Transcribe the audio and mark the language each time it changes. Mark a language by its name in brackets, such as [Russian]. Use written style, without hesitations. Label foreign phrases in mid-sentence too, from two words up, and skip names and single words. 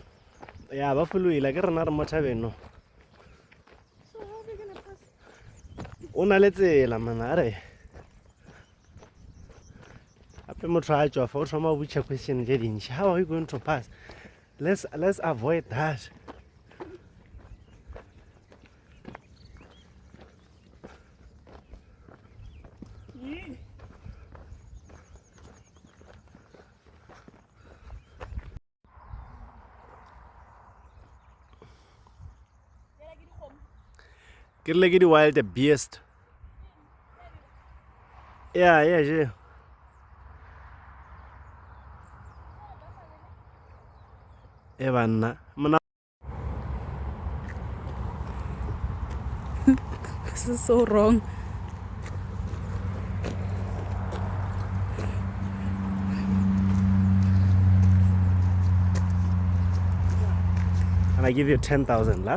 [English] Yeah, [Tswana] ba foloile ke rena re mo thabeng no. [English] So how are they gonna pass? [Tswana] O na le tsela man, are. Ape motho a tswa fa o thoma o botša question tše dintši. [English] How are we going to pass? Let's avoid that. Yeah. [Tswana] Ke rile ke di-wild beast. [English] Yeah, yeah. [Tswana] E banna. Mona [English] This is so wrong. and I give you 10,000, love.